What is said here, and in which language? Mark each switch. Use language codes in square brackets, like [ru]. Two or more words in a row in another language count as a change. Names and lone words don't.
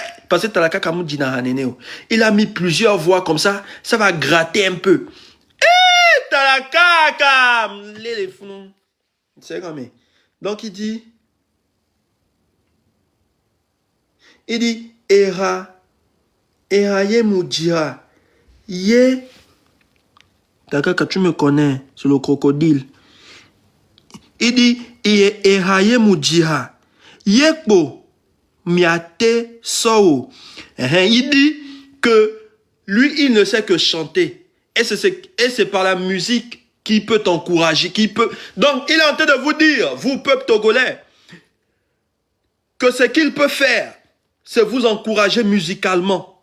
[fr] Parce que Talaka Kamou Dina Haneneo, il a mis plusieurs voix comme ça va gratter un peu. Eh, Talaka Kam, les fous. C'est comme ça. Donc, il dit, [ee] Era ye Moudjira, ye. [fr] Talaka, tu me connais, c'est le crocodile. Il dit, [ee] Era ye Moudjira, yekbo. Miate Sao. [fr] Il dit que lui, il ne sait que chanter. Et c'est par la musique qu'il peut t'encourager. Donc, il est en train de vous dire, vous, peuple togolais, que ce qu'il peut faire, c'est vous encourager musicalement.